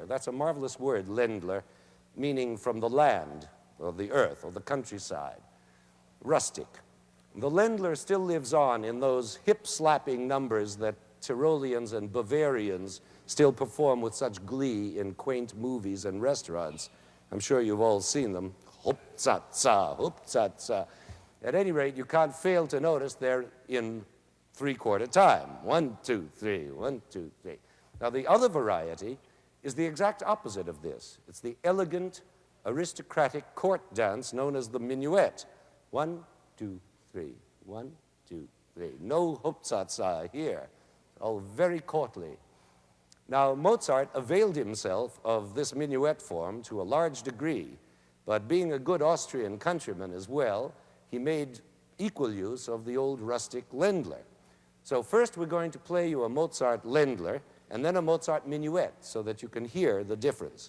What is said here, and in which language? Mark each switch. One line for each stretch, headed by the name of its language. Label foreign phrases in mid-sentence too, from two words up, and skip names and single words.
English: That's a marvelous word, Ländler, meaning from the land, or the earth, or the countryside. Rustic. The Ländler still lives on in those hip-slapping numbers that Tyroleans and Bavarians still perform with such glee in quaint movies and restaurants. I'm sure you've all seen them. Hup-tsa-tsa, hup-tsa-tsa. At any rate, you can't fail to notice they're in three-quarter time. 1, 2, 3, 1, 2, 3. Now, the other variety is the exact opposite of this. It's the elegant, aristocratic court dance known as the minuet. 1, 2, 3, 1, 2, 3. No hup-tsa-tsa here. All very courtly. Now, Mozart availed himself of this minuet form to a large degree, but being a good Austrian countryman as well, he made equal use of the old rustic Ländler. So first we're going to play you a Mozart Ländler and then a Mozart minuet so that you can hear the difference.